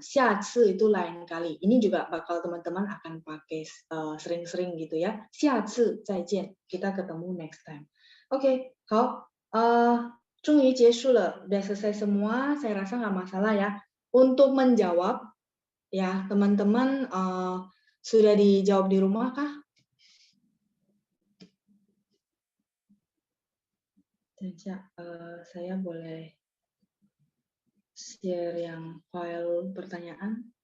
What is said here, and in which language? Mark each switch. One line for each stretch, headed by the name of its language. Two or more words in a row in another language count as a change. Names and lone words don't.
Indonesian: 下次 itu lain kali. Ini juga bakal teman-teman akan pakai sering-sering gitu ya.
Chinese: 下次再见.
Indonesian: Kita ketemu
English: next time.
Indonesian: Oke,
Chinese: 好。终于结束了,
Indonesian: udah selesai semua, saya rasa nggak masalah ya. Untuk menjawab, ya teman-teman sudah dijawab di rumah kah? Saya boleh share yang file pertanyaan?